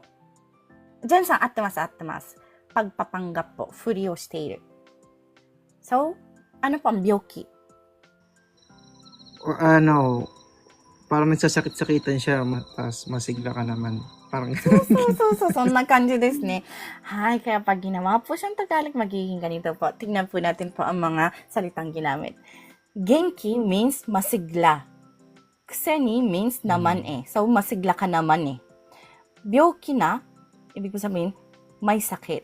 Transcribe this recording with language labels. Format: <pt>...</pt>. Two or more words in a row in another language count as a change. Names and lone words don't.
<tl>Diyan sa atmas. Pagpapanggap po.</tl> <ja>ふりをしている.</ja> <tl>So, ano po ang byoki? O parang nagsasakit-sakitan siya, tapos masigla ka naman. Parang So,</tl> <ja>そんな感じですね。はい.</ja> <tl>Kaya pag ginawa po siyang Tagalog, magiging ganito po. Tingnan po natin po ang mga salitang ginamit. Genki means masigla. Kuseni means naman eh. So, masigla ka naman eh. Byoki na, ibig ko sabihin, may sakit.</tl>